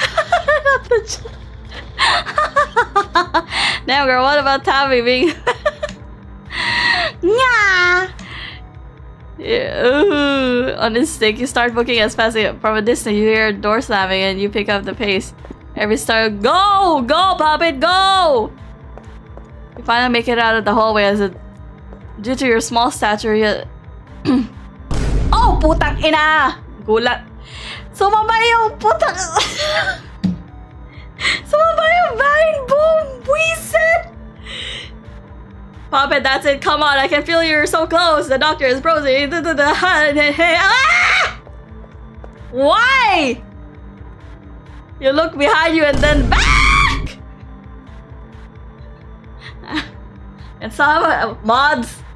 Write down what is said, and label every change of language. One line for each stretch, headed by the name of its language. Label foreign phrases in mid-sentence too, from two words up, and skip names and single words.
English: Damn girl, what about Tabby being... Nya! Yeah, ooh. On instinct, you start booking as fast as from a distance. You hear a door slamming and you pick up the pace. Every star, go! Go, Poppet, go! You finally make it out of the hallway as a... Due to your small stature, you...
Filipino: Oh, putang ina! Gulat. Sumama yung putang... Sumama yung
English: vine boom!
Filipino: Buisit! Poppet,
English: that's it. Come on, I can feel you're so close. The doctor is frozen. Ah! Why? You look behind you and then back! And some mods.